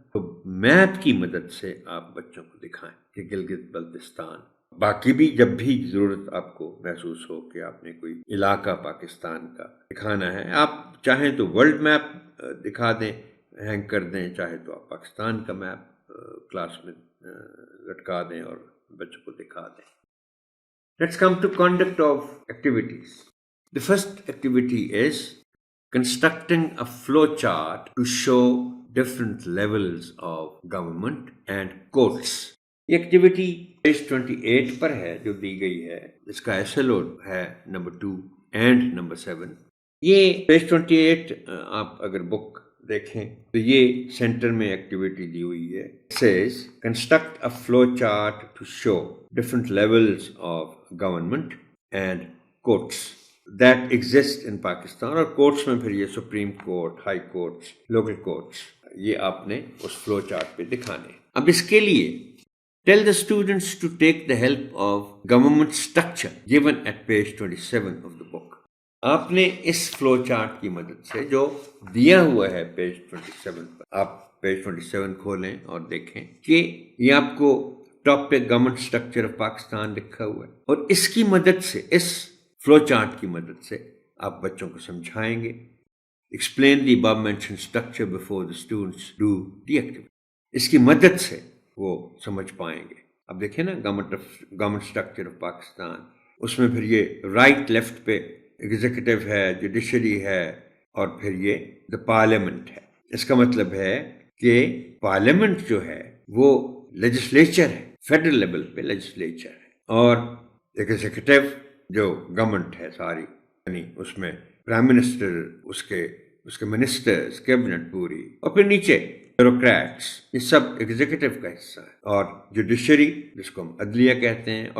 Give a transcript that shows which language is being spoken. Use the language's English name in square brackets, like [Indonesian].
[Urdu] تو میپ کی مدد سے آپ بچوں کو دکھائیں کہ گلگت بلتستان، باقی بھی جب بھی ضرورت آپ کو محسوس ہو کہ آپ نے کوئی علاقہ پاکستان کا دکھانا ہے، آپ چاہیں تو ورلڈ میپ دکھا دیں، ہینگ کر دیں، چاہے تو آپ پاکستان کا میپ کلاس میں لٹکا دیں اور بچوں کو دکھا دیں. [English] Let's come to conduct of activities. The first activity is constructing a flow chart to show different levels of government and courts. [Urdu] یہ ایکٹیویٹی پیج 28 پر ہے جو دی گئی ہے، اس کا SLO ہے نمبر 2 اینڈ نمبر 7. یہ پیج 28 آپ اگر بک دیکھیں تو یہ سینٹر میں ایکٹیویٹی دی ہوئی ہے. [English] It says construct a flow chart to show different levels of government and courts that exist in Pakistan. [Urdu] اور کورٹس میں پھر یہ supreme court, high courts, local courts, یہ آپ نے اس فلو چارٹ پہ دکھانے. اب اس کے لیے [English] tell the students to take the help of government structure given at page 27 of the book. [Urdu] آپ نے اس فلو چارٹ کی مدد سے جو دیا ہوا ہے پیج 27 پر، آپ پیج 27 کھولیں اور دیکھیں کہ یہ آپ کو ٹاپ پہ گورنمنٹ اسٹرکچر آف پاکستان لکھا ہوا ہے، اور اس کی مدد سے، اس فلو چارٹ کی مدد سے آپ بچوں کو سمجھائیں گے. [English] Explain the above mentioned structure before the students do the activity. [Urdu] اس کی مدد سے وہ سمجھ پائیں گے. اب دیکھیں نا گورنمنٹ اسٹرکچر آف پاکستان، اس میں پھر یہ رائٹ لیفٹ پہ ایگزیکٹو ہے، جوڈیشری ہے، اور پھر یہ دا پارلیمنٹ ہے. اس کا مطلب ہے کہ پارلیمنٹ جو ہے وہ لیجسلیچر ہے، فیڈرل لیول پہ لیجسلیچر ہے، اور ایگزیکٹو جو گورنمنٹ ہے ساری، یعنی اس میں پرائم منسٹر، اس کے منسٹرز، کیبنٹ پوری، اور پھر نیچے بیوروکریٹس، یہ سب ایگزیکٹو کا حصہ ہے، اور جوڈیشری جس کو ہم عدلیہ کہتے ہیں.